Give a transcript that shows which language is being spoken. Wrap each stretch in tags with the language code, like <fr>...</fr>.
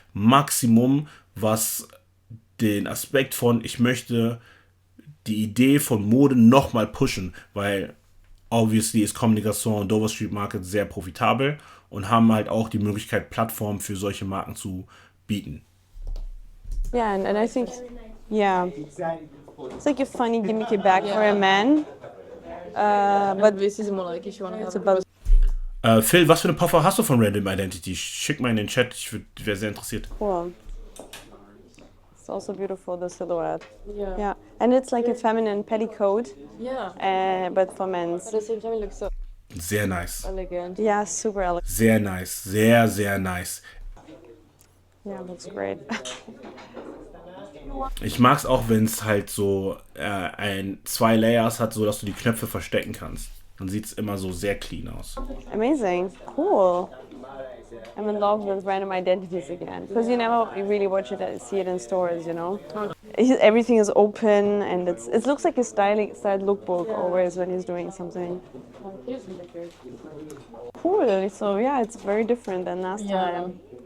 <de>Maximum, was den Aspekt von, ich möchte die Idee von Mode nochmal pushen, weil obviously ist COMME des GARÇONS und Dover Street Market sehr profitabel und haben halt auch die Möglichkeit, Plattformen für solche Marken zu bieten.</de> <en>Yeah, and I think, yeah, it's like a funny gimmicky bag for a man. But this is more like if you want to have about-</en> <de>Phil, was für eine Puffer hast du von Random Identity? Schick mal in den Chat, ich wäre sehr interessiert.</de> <en>Cool. It's also beautiful, the silhouette. Yeah. Yeah, and it's like a feminine petticoat, Yeah. but for men's. At the same time, it looks so</en> <de>Sehr nice.</de> <en>elegant. Yeah, super elegant.</en> <de>Sehr nice. Sehr, sehr nice.</de> <en>Yeah, looks great.</en> <de>Ich mag es auch, wenn es halt so zwei Layers hat, so dass du die Knöpfe verstecken kannst. Dann sieht es immer so sehr clean aus.</de> <en>Amazing. Cool. I'm in love with random identities again. Because you never really see it in stores, you know? Everything is open and it looks like a styled lookbook always when he's doing something. Cool. So yeah, it's very different than last time.</en>